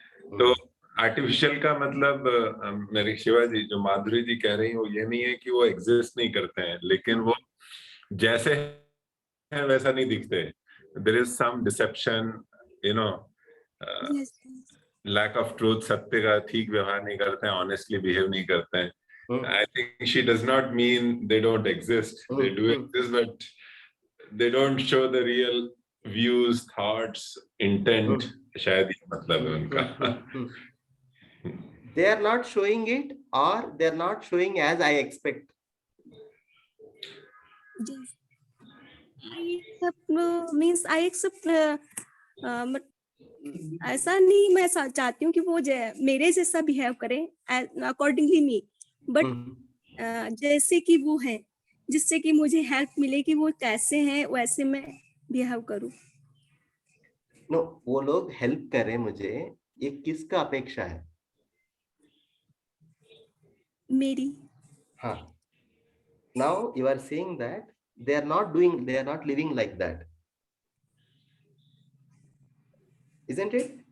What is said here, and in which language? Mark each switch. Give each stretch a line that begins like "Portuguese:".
Hindi: तो आर्टिफिशियल का मतलब मेरी शिवा जी जो माधुरी जी कह रही हैं वो ये नहीं है कि वो एग्जिस्ट नहीं करते हैं, लेकिन वो जैसे हैं वैसा नहीं दिखते.
English: there is some deception, you know, Yes. lack of truth,
Hindi: सत्य का ठीक व्यवहार नहीं करते हैं,
English: honestly behave
Hindi: नहीं करते हैं.
English: I think she does not mean they don't exist. They do exist, but they don't show the real views, thoughts, intent.
Hindi: शायद ये मतलब है उनका.
English: They are not showing it, or they are not showing as I expect. Yes. I accept means I accept but
Hindi: ऐसा नहीं मैं चाहती हूँ कि वो मेरे जैसा बिहेव करे
English: accordingly me,
Hindi: बट जैसे कि वो है, जिससे कि मुझे हेल्प मिले कि वो कैसे हैं वैसे मैं बिहेव करूँ. नो, वो लोग हेल्प करें मुझे, ये किसका अपेक्षा है? मेरी. हाँ.
English: Now you are saying that they are not living like that, isn't it?